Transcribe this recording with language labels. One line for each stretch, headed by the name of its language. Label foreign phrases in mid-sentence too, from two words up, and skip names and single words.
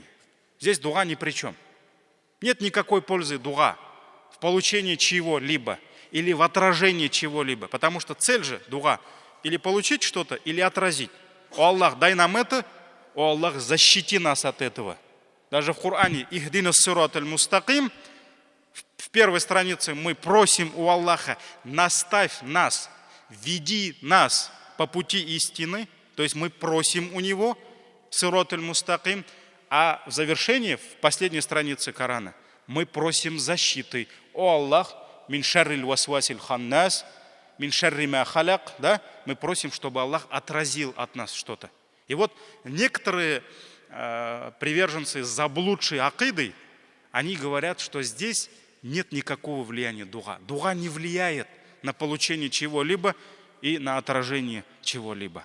Russian: Здесь дуа ни при чем. Нет никакой пользы дуа в получении чего-либо или в отражении чего-либо. Потому что цель же дуа или получить что-то, или отразить. О Аллах, дай нам это, о Аллах, защити нас от этого. Даже в Коране
Arabic: «اهدنا الصراط المستقيم»
Russian: в первой странице мы просим у Аллаха: наставь нас, веди нас по пути истины. То есть мы просим у Него,
Arabic: الصراط المستقيم,
Russian: а в завершении, в последней странице Корана, мы просим защиты.
Arabic: О Аллах, من شر الوسواس الخناس، من شر ما خلق, да?
Russian: Мы просим, чтобы Аллах отразил от нас что-то. И вот некоторые приверженцы заблудшей акиды, они говорят, что здесь нет никакого влияния дуа. Дуа не влияет на получение чего-либо и на отражение чего-либо.